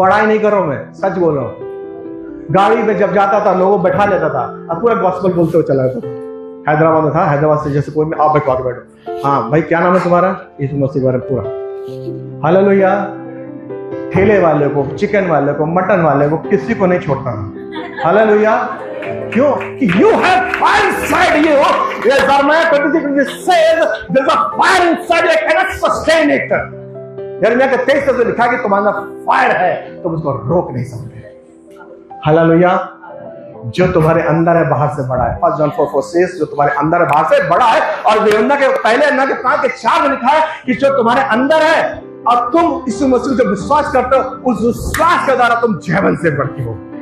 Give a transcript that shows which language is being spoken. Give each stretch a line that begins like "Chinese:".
Hindi: बड़ाई नहीं कर रहा हूं, मैं सच बोल रहा हूँ। गाड़ी में जब जाता था, लोगों को बैठा लेता था और पूरा गॉस्पेल बोलते हुए चला जाता था। हैदराबाद में था, हैदराबाद से जैसे कोई आप बैठो, हाँ भाई क्या नाम है तुम्हारा, यीशु मसीह के बारे में पूरा। हालेलुया। ठेले वाले को, चिकन वाले को, मटन वाले को, किसी को नहीं छोड़ता था। हालेलुया। क्यों?
English: You have fire inside you. Jeremiah 23 says there's a fire inside you, I cannot sustain it.
Hindi: यिर्मयाह के 23 से लिखा कि तुम्हारा फायर है, तुम उसको रोक नहीं सकते। हालेलुया। जो तुम्हारे अंदर है बाहर से बड़ा है।
English: 1 John 4:4 says
Hindi: जो तुम्हारे अंदर है बाहर से बड़ा है। और यूहन्ना के पहले 5:4 में लिखा है कि जो तुम्हारे अंदर है और तुम यीशु मसीह जब विश्वास करते हो, उस विश्वास के द्वारा तुम जीवन से बढ़ते हो।